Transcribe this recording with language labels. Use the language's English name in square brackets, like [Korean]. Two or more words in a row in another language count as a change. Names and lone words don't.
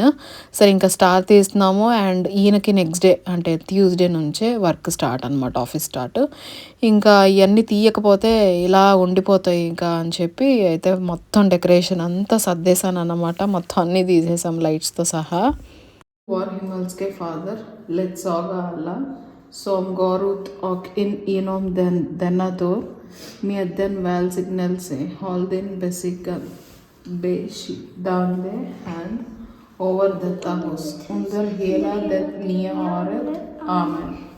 [Telugu] సరే ఇంకా స్టార్ తీస్తున్నాము. అండ్ ఈయనకి [English] next day [Telugu] అంటే ట్యూస్డే నుంచే [English] work start [Telugu] అనమాట, [English] office start. [Telugu] ఇంకా ఇవన్నీ తీయకపోతే ఇలా ఉండిపోతాయి ఇంకా అని చెప్పి అయితే మొత్తం డెకరేషన్ అంతా సర్దేశాను అన్నమాట. మొత్తం అన్నీ తీసేసాం లైట్స్తో సహా. [Swedish] Vår himmelske Fader, ledsaga alla som går ut och in inom denna dörr med den välsignelse. Håll din beskyddande hand över detta hus under hela det nya året. Amen.